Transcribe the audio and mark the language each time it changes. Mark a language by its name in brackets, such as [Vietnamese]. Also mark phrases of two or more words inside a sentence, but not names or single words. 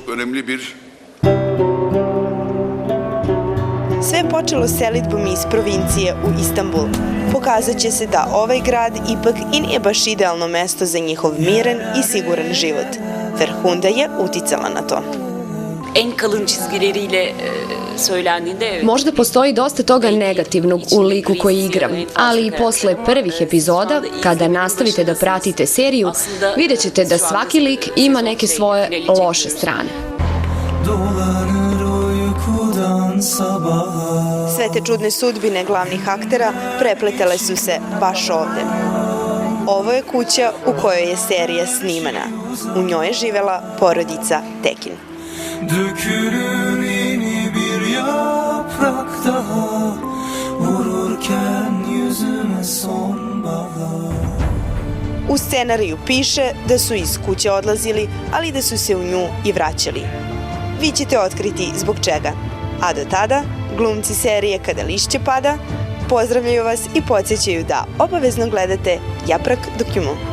[Serbian] Sve je počelo selidbom iz provincije u Istanbul. Pokazat će se da ovaj grad ipak i nije baš idealno mesto za njihov miran i siguran život. Ferhunda je uticala na to. [Turkish] En kalın çizgileriyle söylendiğinde... [Serbian] Možda postoji dosta toga negativnog u liku koji igram, ali i posle prvih epizoda, kada nastavite da pratite seriju, vidjet ćete da svaki lik ima neke svoje loše strane. Sve te čudne sudbine glavnih aktera prepletale su se baš ovde. Ovo je kuća u kojoj je serija snimana. U njoj je živela porodica Tekin. [Turkish] Dökülür yeni bir yaprak daha, vururken yüzüme sonbahar. [Serbian] U scenariju piše da su iz kuće odlazili, ali da su se u nju i vraćali. Vi ćete otkriti zbog čega. A do tada, glumci serije Kada lišće pada pozdravljaju vas i podsjećaju da obavezno gledate Yaprak Dökümü.